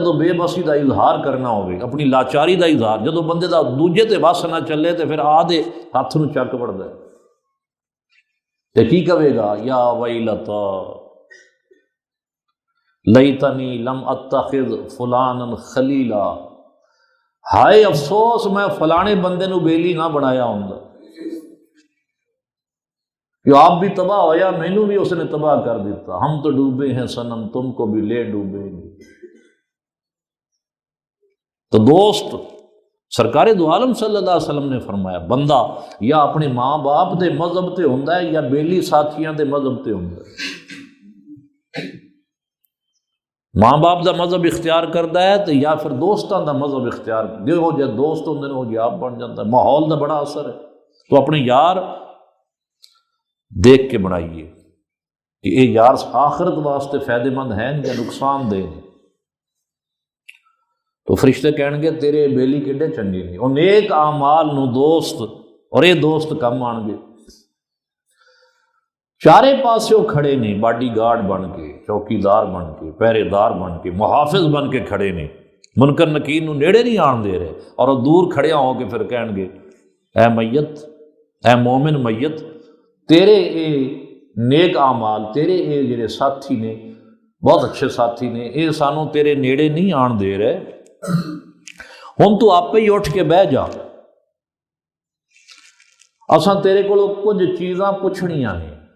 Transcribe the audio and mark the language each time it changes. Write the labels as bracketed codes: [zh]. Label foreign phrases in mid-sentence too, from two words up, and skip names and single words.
[pa] جدوں بے بسی دا اظہار کرنا ہوئے، اپنی لاچاری دا اظہار، جدوں بندے دا دوجے تے بس نہ چلے تے پھر آدھے ہاتھ نو چک وڈدا ہے تے کی کہے گا [ar] یا ویلتا لیتنی لم اتخذ فلانا خلیلا، [pa] ہائے افسوس میں فلانے بندے نو بیلی نہ بنایا ہوندا، کہ آپ بھی تباہ ہویا مینوں بھی اس نے تباہ کر دیتا، [ur] ہم تو ڈوبے ہیں صنم تم کو بھی لے ڈوبیں گے۔ [pa] تو دوست سرکار دو عالم [ar] صلی اللہ علیہ وسلم [pa] نے فرمایا بندہ یا اپنے ماں باپ دے مذہب تے ہوندا ہے یا بیلی ساتھیاں دے مذہب تے ہوندا ہے۔ ماں باپ دا مذہب اختیار کردا ہے تو یا پھر دوستاں دا مذہب اختیار، جہو جہ دوست ہوندے نے وہ جہ آپ بن جاتا ہے۔ ماحول دا بڑا اثر ہے، تو اپنے یار دیکھ کے بنائیے کہ یہ یار آخرت واسطے فائدہ مند ہیں یا نقصان دہ ہیں۔ تو فرشتے کہن گے تیرے بیلی کڈے چنگے نے، اور نیک اعمال نو دوست، اور یہ دوست کم آن گے۔ چارے پاسوں کھڑے نے، باڈی گارڈ بن کے، چوکیدار بن کے، پہرے دار بن کے، محافظ بن کے کھڑے نے، منکر نکیر نو نیڑے نہیں آن دے رہے، اور وہ دور کھڑے ہو کے پھر کہن گے اے میت، اے مومن میت، تیرے اے نیک اعمال، تیرے اے جڑے ساتھی نے، بہت اچھے ساتھی نے، اے سانو تیرے نیڑے نہیں آن دے رہے، ہن تو آپ ہی اٹھ کے بہ جا، اساں تیرے کولو کچھ چیزاں پوچھنیاں نے۔